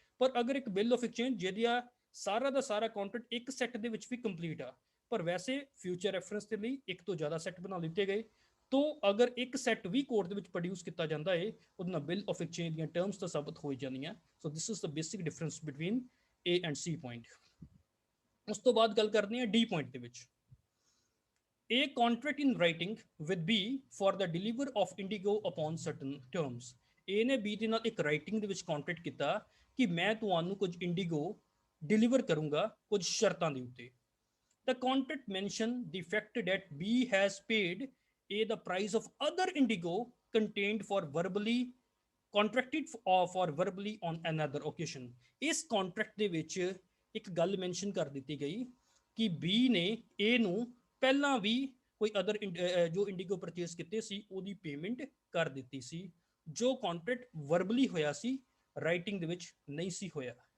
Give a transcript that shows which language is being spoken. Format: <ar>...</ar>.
<pa>ਪਰ ਅਗਰ ਇੱਕ ਬਿੱਲ ਆਫ ਐਕਸਚੇਂਜ ਜਿਹਦਾ ਸਾਰਾ ਦਾ ਸਾਰਾ ਕੰਟਰੈਕਟ ਇੱਕ ਸੈੱਟ ਦੇ ਵਿੱਚ ਵੀ ਕੰਪਲੀਟ ਆ, ਪਰ ਵੈਸੇ ਫਿਊਚਰ ਰੈਫਰੈਂਸ ਦੇ ਲਈ ਇੱਕ ਤੋਂ ਜ਼ਿਆਦਾ ਸੈੱਟ ਬਣਾ ਦਿੱਤੇ ਗਏ,</pa> <hi>तो अगर एक सैट भी कोर्ट</hi> <pa>ਦੇ ਵਿੱਚ ਪ੍ਰੋਡਿਊਸ ਕੀਤਾ ਜਾਂਦਾ ਹੈ ਉਹਦੇ ਨਾਲ ਬਿੱਲ ਆਫ ਐਕਸਚੇਂਜ ਦੀਆਂ ਟਰਮਸ ਤਾਂ ਸਾਬਤ ਹੋ ਜਾਂਦੀਆਂ।</pa> <en>So this is the basic difference between A and C point.</en> <pa>ਉਸ ਤੋਂ ਬਾਅਦ ਗੱਲ ਕਰਦੇ ਹਾਂ D ਪੁਆਇੰਟ ਦੇ ਵਿੱਚ।</pa> <en>A contract in writing with B for the deliver of indigo upon certain terms।</en> <pa>A ਨੇ B ਦੇ ਨਾਲ ਇੱਕ ਰਾਈਟਿੰਗ ਦੇ ਵਿੱਚ ਕੰਟਰੈਕਟ ਕੀਤਾ ਕਿ ਮੈਂ ਤੁਹਾਨੂੰ ਕੁਝ ਇੰਡੀਗੋ ਡਿਲੀਵਰ ਕਰੂੰਗਾ ਕੁਝ ਸ਼ਰਤਾਂ ਦੇ ਉੱਤੇ।</pa> <en>The contract mention the fact that B has paid A the price of other indigo contained for verbally contracted for verbally on another occasion।</en> <pa>ਇਸ ਕੰਟਰੈਕਟ ਦੇ ਵਿੱਚ ਇੱਕ ਗੱਲ ਮੈਂਸ਼ਨ ਕਰ ਦਿੱਤੀ ਗਈ ਕਿ B ਨੇ A ਨੂੰ ਪਹਿਲਾਂ ਵੀ ਕੋਈ ਅਦਰ ਜੋ ਇੰਡੀਗੋ ਪਰਚੇਸ ਕੀਤੇ ਸੀ ਉਹਦੀ ਪੇਮੈਂਟ ਕਰ ਦਿੱਤੀ ਸੀ, ਜੋ ਕੰਟਰੈਕਟ ਵਰਬਲੀ ਹੋਇਆ ਸੀ, ਰਾਈਟਿੰਗ ਦੇ ਵਿੱਚ ਨਹੀਂ ਸੀ ਹੋਇਆ।</pa>